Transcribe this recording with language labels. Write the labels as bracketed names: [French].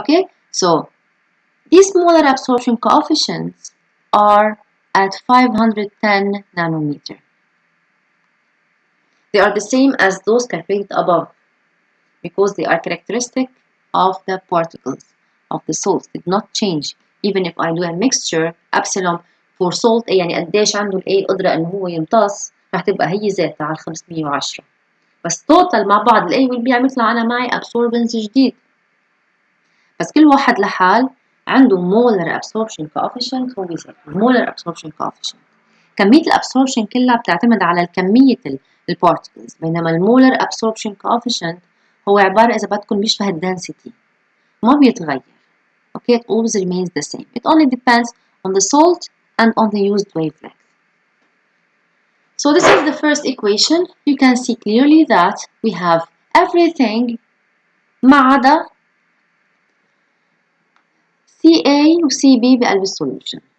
[English] Okay, so these molar absorption coefficients are at 510 nanometer. They are the same as those calculated above because they are characteristic of the particles of the salts, did not change. Even if I do a mixture epsilon for salt A، [Arabic] يعني قديش عنده ال A القدرة إنه هو يمتص، رح تبقى هي ذاتها على 510. بس توتال مع بعض ال A وال B عم يطلع أنا معي absorbance جديد. بس كل واحد لحال عنده molar absorption coefficient هو بيسمى molar absorption coefficient. كمية الابسوربشن كلها بتعتمد على كمية البارتكلز، بينما المولر absorption coefficient هو عبارة إذا بدكم بيشبه الدنسيتي، ما بيتغير. [English] Okay, it always remains the same. It only depends on the salt and on the used wavelength. So this is the first equation. You can see clearly that we have everything [Arabic] ما عدا CA و CB بقلب السوليوشن.